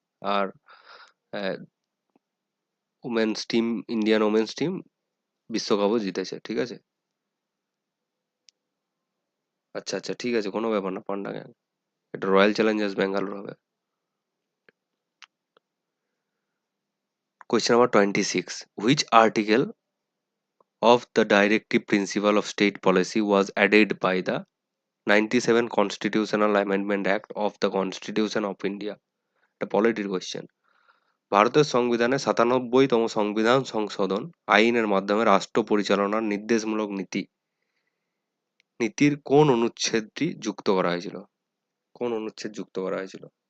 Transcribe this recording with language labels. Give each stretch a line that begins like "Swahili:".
Bangla: আর women's team, Indian women's team বিশ্বকাপও জিতেছে, ঠিক আছে। আচ্ছা আচ্ছা, ঠিক আছে, কোনো ব্যাপার না পান্ডা গ্যাং, এটা রয়্যাল চ্যালেঞ্জার্স ব্যাঙ্গালোর হবে। Question number 26.
English: Which article of the directive principle of state policy was added by the 97 Constitutional Amendment Act of the Constitution of India?
Bangla: এটা পলিটির কোয়েশ্চেন। ভারতের সংবিধানে 97তম সংবিধান সংশোধন আইনের মাধ্যমে রাষ্ট্র পরিচালনার নির্দেশমূলক নীতির কোন অনুচ্ছেদটি যুক্ত করা হয়েছিল? কোন অনুচ্ছেদ যুক্ত করা হয়েছিল?